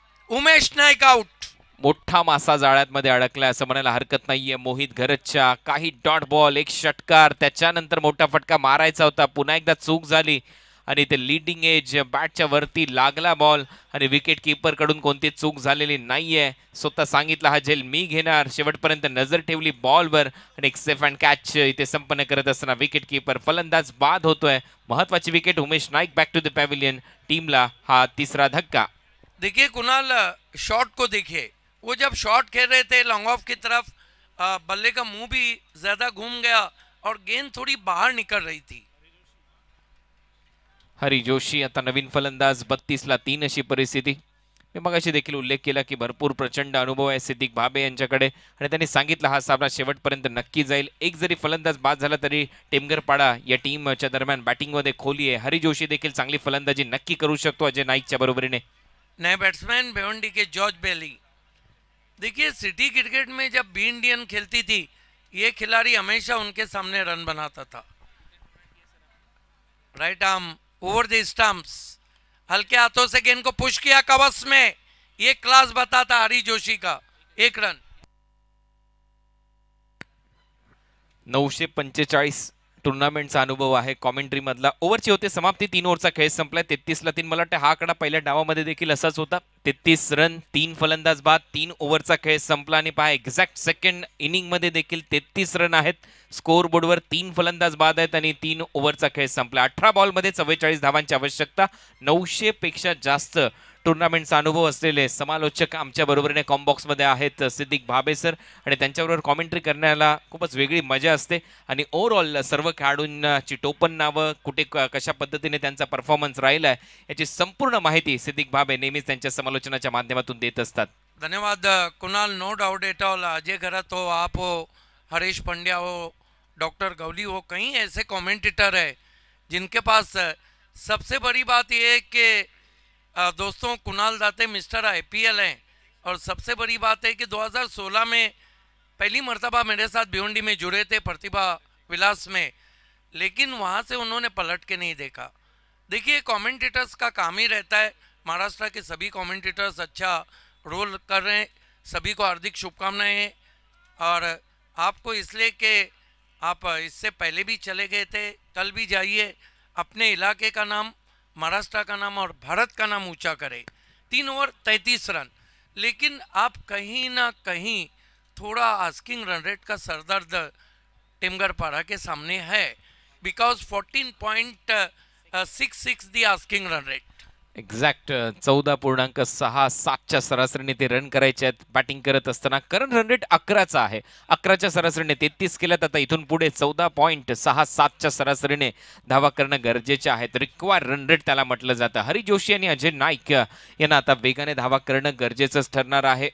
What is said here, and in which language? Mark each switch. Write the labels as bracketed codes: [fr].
[mr] Umesh Naik out. मोठा मासा जाळ्यामध्ये अडकलाय असं म्हणायला हरकत नाहीये. मोहित घरतच्या काही डॉट बॉल, एक षटकार, त्याच्यानंतर मोठा फटका मारायचा होता, पुन्हा एकदा चूक झाली आणि ते लीडिंग एज बॅटच्या वरती लागला बॉल आणि विकेट किपर कडून कोणती चूक झालेली नाहीये. स्वतः सांगितलं हा झेल मी घेणार. शेवटपर्यंत नजर ठेवली बॉलवर आणि एक सेफ अँड कॅच इथे संपन्न करत असताना विकेट किपर फलंदाज बाद होतोय. महत्वाची wicket. [en] Umesh Naik back to the pavilion. [mr] टीमला हा तिसरा धक्का. [hi] देखिए कुणाल, शॉट को देखिए, वो जब शॉट खेल रहे थे लॉन्ग ऑफ की तरफ, बल्ले का मुंह भी ज्यादा घूम गया और गेंद थोड़ी बाहर निकल रही थी. [mr] हरी जोशी आता नवीन फलंदाज. 32ला 3 अशी परिस्थिती. मी मगाशी देखील उल्लेख केला की भरपूर प्रचंड अनुभव आहे सिद्दीक भाबे यांच्याकडे आणि त्यांनी सांगितलं हा सामना शेवटपर्यंत नक्की जाईल. एक जरी फलंदाज बाद झाला तरी टेमगरपाडा या टीमच्या दरम्यान बॅटिंगमध्ये खोली आहे. हरी जोशी देखील चांगली फलंदाजी नक्की करू शकतो अजय नाईकच्या बरोबरीने. [hi] नए बैट्समैन भिवंडी के जॉर्ज बेली. देखिए सिटी क्रिकेट में जब बी इंडियन खेलती थी, ये खिलाड़ी हमेशा उनके सामने रन बनाता था. Right arm over the stumps, हल्के हाथों से गेंद को पुश किया कवच में. ये क्लास बताता हरी जोशी का. 1 रन. [mr] 945 टुर्नामेंटचा अनुभव आहे कॉमेंट्री मधला. ओव्हरची होते समाप्ती. 3 ओव्हरचा खेळ संपलाय. 33ला 3. मला वाटतं हा आकडा पहिल्या डावामध्ये देखील असाच होता. 33 रन, 3 फलंदाज बाद, 3 ओव्हरचा खेळ संपला आणि पहा एक्झॅक्ट सेकंड इनिंग मध्ये देखील 33 रन आहेत. स्कोर बोर्डवर 3 फलंदाज बाद आहेत आणि 3 ओव्हरचा खेळ संपला. 18 बॉलमध्ये 44 धावांची आवश्यकता. 900 पेक्षा जास्त टुर्नामेंटचा अनुभव असलेले समालोचक आमच्या बरोबरीने कॉम्बॉक्स मध्ये आहेत सिद्दीक भाबे सर, आणि त्यांच्याबरोबर कॉमेंट्री करण्याला खूपच वेगळी मजा असते. आणि ओव्हरऑल सर्व खेळाडूंची टोपण नावं, कुठे कशा पद्धतीने त्यांचा परफॉर्मन्स राहिला आहे याची संपूर्ण माहिती सिद्दीक भाबे नेहमीच त्यांच्या समालोचनाच्या माध्यमातून देत असतात. [en] धन्यवाद Kunal. No doubt at all. [hi] Ajay घरत हो, आप हो, हरीश पंड्या हो, डॉक्टर गौली हो, कई ऐसे कमेंटेटर है जिनके पास सबसे बड़ी बात यह है कि दोस्तों कुणाल दाते मिस्टर IPL हैं. और सबसे बड़ी बात है कि 2016 में पहली मर्तबा मेरे साथ भिवंडी में जुड़े थे प्रतिभा विलास में, लेकिन वहाँ से उन्होंने पलट के नहीं देखा. देखिए कमेंटेटर्स का काम ही रहता है. महाराष्ट्र के सभी कमेंटेटर्स अच्छा रोल कर रहे हैं. सभी को हार्दिक शुभकामनाएं. और आपको इसलिए कि आप इससे पहले भी चले गए थे, कल भी जाइए, अपने इलाके का नाम, महाराष्ट्र का नाम और भारत का नाम ऊंचा करें. 3 ओवर 33 रन, लेकिन आप कहीं ना कहीं थोड़ा आस्किंग रन रेट का सरदर्द टेमगरपाड़ा के सामने है, [en] Because 14.66 the asking run rate. [mr] Exact 14.67च्या सरासरीने ते रन करायचे आहेत बॅटिंग करत असताना. करंट रन रेट 11चा आहे. 11च्या सरासरीने 33 केल्यात. आता इथून पुढे 14.67च्या सरासरीने धावा करणं गरजेचे आहेत. रिक्वायर रन रेट त्याला म्हटलं जातं. हरी जोशी आणि अजय नाईक यांना आता वेगाने धावा करणं गरजेचंच ठरणार आहे.